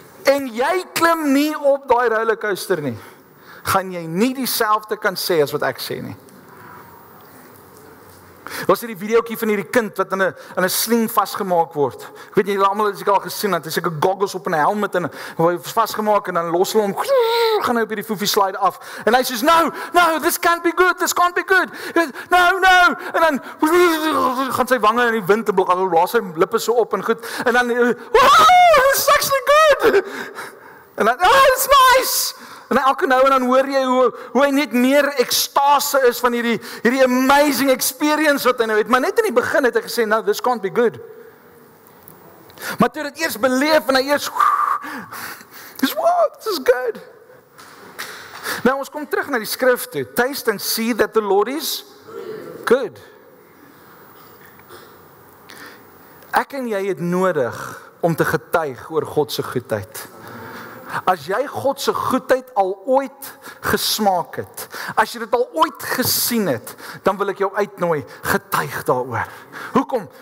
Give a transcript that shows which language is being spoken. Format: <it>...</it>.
<af>En jy klim nie op daai rollercoaster nie, gaan jy nie dieselfde kan sê as wat ek sê nie. Was die videoetjie van hierdie kind wat in 'n sling vasgemaak word. Ek weet julle almal het dit al gesien, dat hy seker goggles op en 'n helm met en hy vasgemaak en dan los hulle hom, gaan hy op hierdie foefie slide af. En hy sê,</af> <en>no, this can't be good, this can't be good. No.</en> <af>En dan gaan sy wange in die wind te blok, blaas sy lippe so op en goed. En dan</af> <en>it's actually good.</en> <af>En dan it's nice. En elke nou en dan hoor jy hoe hy net meer ekstase is van hierdie</af> <en>amazing experience</en> <af>wat hy nou het. Maar net in die begin het hy gesê,</af> <en>no, this can't be good.</en> <af>Maar toe dit eers beleef en hy eers,</af> <en>this is good.</en> <af>Nou ons kom terug na die skrif toe.</af> <en>Taste and see that the Lord is good.</en> <af>Ek en jy het nodig om te getuig oor God se goedheid. As jy God se goedheid al ooit gesmaak het, as jy dit al ooit gesien het, dan wil ek jou uitnooi, getuig daaroor. Hoekom?</af>